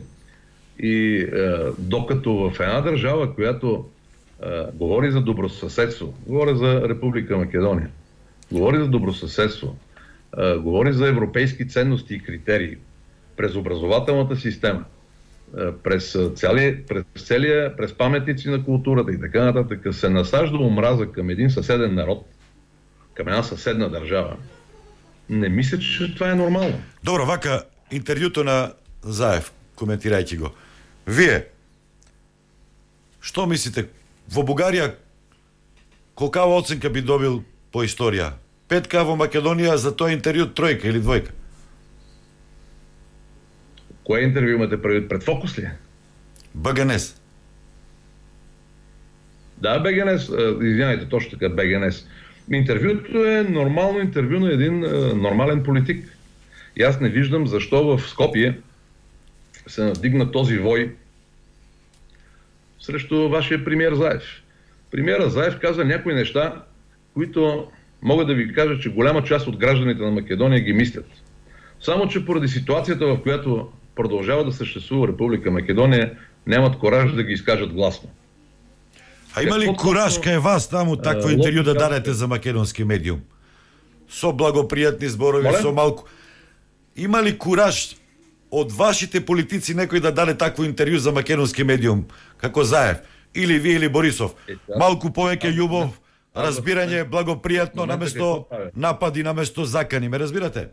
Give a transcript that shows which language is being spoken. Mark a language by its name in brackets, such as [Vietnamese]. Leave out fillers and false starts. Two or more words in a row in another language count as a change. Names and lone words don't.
[Bulgarian] И докато в една държава, която говори за добросъседство, говори за Република Македония, говори за добросъседство, говори за европейски ценности и критерии, през образователната система, през паметници на културата и така нататък, се насажда омраза към един съседен народ, към една съседна държава, не мисля, че това е нормално. [Macedonian] Добро, вака интервјуто на Заев, коментирајќи го. Вие, што мислите, во Бугарија колкава оценка би добил по историја? 5 во Македонија за тој интервју 3 или 2? Кое интервју имате пред Фокус ли? [Bulgarian] БГНС. Да, БГНС, извиняйте, точно така, БГНС. Интервюто е нормално интервю на един нормален политик. И аз не виждам защо в Скопие се надигна този вой срещу вашия премиер Заев. Премиера Заев каза някои неща, които мога да ви кажа, че голяма част от гражданите на Македония ги мислят. Само че поради ситуацията, в която продължава да съществува Република Македония, нямат кораж да ги изкажат гласно. [Macedonian] А има ли кураж кај вас таму такво интервју да дадете за македонски медиум? Со благопријатни зборови, со малку. Има ли кураж од вашите политици некој да даде такво интервју за македонски медиум, како Заев, или ви, или Борисов? Малку повеќе љубов, разбирање, благопријатно, наместо напади, наместо закани, ме разбирате?